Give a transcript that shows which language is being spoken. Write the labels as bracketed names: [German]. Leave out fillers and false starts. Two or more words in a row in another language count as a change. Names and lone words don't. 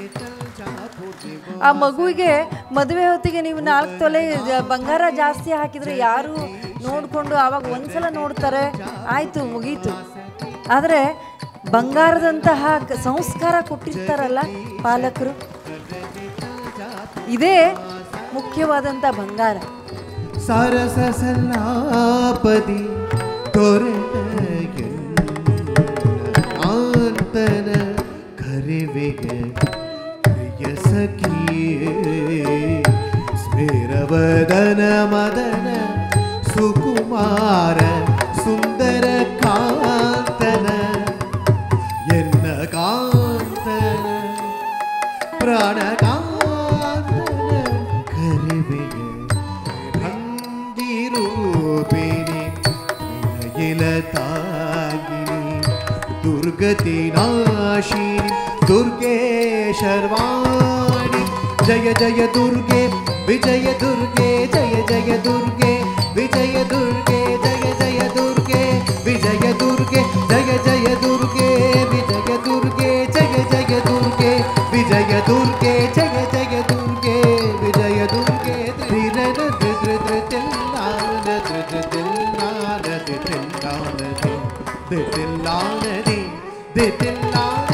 [Kannada] ಆ ಮಗುವಿಗೆ ಮದುವೆ ಹೊತ್ತಿಗೆ ನೀವು 4 ತೊಲೆ ಬಂಗಾರ ಜಾಸ್ತಿ ಹಾಕಿದರೆ ಯಾರು ನೋಡಿಕೊಂಡು ಆವಾಗ ಒಂದ್ಸಲ ನೋಡ್ತಾರೆ, ಆಯಿತು ಮುಗೀತು. ಆದರೆ ಬಂಗಾರದಂತಹ ಸಂಸ್ಕಾರ ಕೊಟ್ಟಿರ್ತಾರಲ್ಲ ಪಾಲಕರು, ಇದೇ ಮುಖ್ಯವಾದಂಥ ಬಂಗಾರ. ಸರಸ ಸಲ್ಲಾಪದಿ ತೊರೆಯ ಆಂತನ ಕರಿವೆಗೆ ಸಖಿಯೇ ಸ್ಮೇರವದನ ಮದನ ಸುಕುಮಾರ ಸುಂದರ ಕಾಂತನ ಎನ್ನ ಕಾಂತನ ಪ್ರಾಣ ಕಾಂತನ ಕರಿವೆಗೆ [Sanskrit] ಭಂಗಿರೂಪಿಣಿ ವಿನಯಿಲ ತಾಗಿನಿ ದುರ್ಗತಿ ನಾಶಿನಿ दुर्गे शर्वाणि जय जय दुर्गे विजय दुर्गे जय जय दुर्गे विजय दुर्गे जय जय दुर्गे विजय दुर्गे जय जय दुर्गे विजय दुर्गे जय जय दुर्गे विजय दुर्गे जय जय दुर्गे विजय दुर्गे धीरन धृतृतिल्लान धृतृतिल्लान धृतृतिल्लान धृतृतिल्लान धृतृतिल्लान.